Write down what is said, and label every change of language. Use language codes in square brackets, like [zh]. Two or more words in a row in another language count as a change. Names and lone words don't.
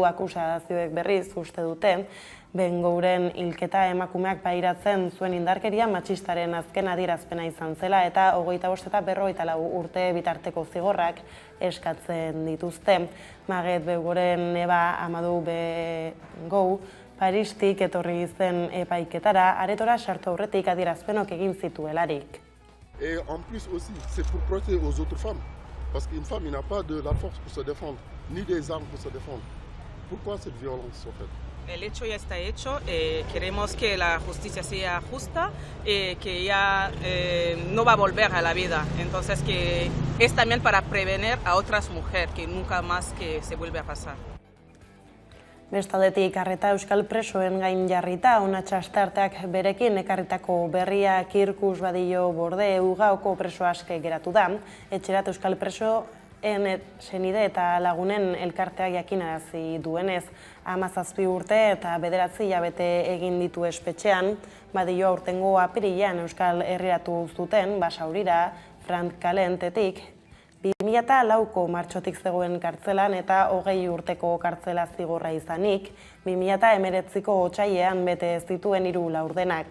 [eu] Akusazioek berriz uste dute Bengouren hilketa emakumeak pairatzen zuen indarkeria matxistaren azken adierazpena izan zela eta 25 eta 54 urte bitarteko zigorrak eskatzen dituzte. Maget Beuguren neba Amadou Bengou Paristik etorri zen epaiketara, aretora sartu aurretik adierazpenok egin zituelarik. [fr] Et en plus aussi, c'est pour protéger aux autres femmes. Parce qu'une femme n'a pas de la force pour se défendre, ni des armes pour se défendre. Pourquoi cette violence, en fait? [es] El hecho ya está hecho, queremos que la justicia sea justa, que ya no va a volver a la vida. Entonces que es también para prevenir a otras mujeres, que nunca más que se vuelve a pasar. [eu] Bestaldetik arreta euskal presoen gain jarrita, Onatxa Astarteak berekin ekarritako berria Kirkus Badillo Borde Ugaoko preso aske geratu da. Etxerat euskal presoen senide eta lagunen elkarteak jakinarazi duenez, 17 urte eta 9 hilabete egin ditu espetxean, Badillo aurtengo apirilean euskal herriratu zuten Basaurira, Frankalentetik, 2004ko martxotik zegoen kartzelan eta 20 urteko kartzela zigorra izanik, 2019ko otsailean bete ez dituen 3 laurdenak.